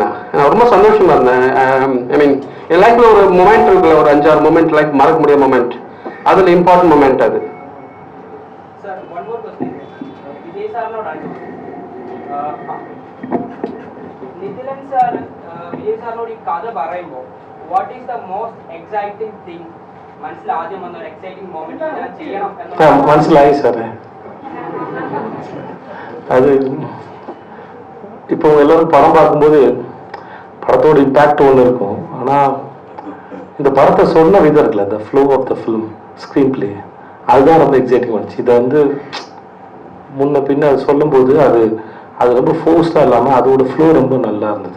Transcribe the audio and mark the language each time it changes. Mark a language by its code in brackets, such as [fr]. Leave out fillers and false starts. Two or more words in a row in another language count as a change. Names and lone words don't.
[ta] நான் ரொம்ப சந்தோஷமா இருந்தேன். [en] I mean [ta] என் லைஃப்ல ஒரு மொமெண்ட் இருக்குல்ல, ஒரு 5-6 [en] moment life [ta] மறக்க முடியாத மொமெண்ட், அதில் [en] important moment [ta] அது. [en] sir one more question. [ta] விஜய் சாரோட நிதிலன் சார் [ml] വിജയ് സാറിനോട് ഈ കഥ പറയുമ്പോൾ [en] what is the most exciting thing [ml] മനസ്സിൽ ആദ്യം വന്ന ഒരു [en] exciting moment [ml] ഞാൻ ചെയ്യണം എന്ന് മനസ്സിലായി സാറേ. [ta] அது இப்போ எல்லாரும் படம் பார்க்கும்போது படத்தோட இம்பேக்ட் ஒன்று இருக்கும். ஆனால் இந்த படத்தை சொன்ன விதம் இருக்குல்ல, [en] the flow of the film screenplay, [ta] அதுதான் ரொம்ப எக்ஸைட்டிங் வந்துச்சு. இதை வந்து முன்ன பின்ன சொல்லும்போது அது ரொம்ப ஃபோர்ஸ்டாக இல்லாமல் அதோட ஃப்ளோ ரொம்ப நல்லா இருந்தது.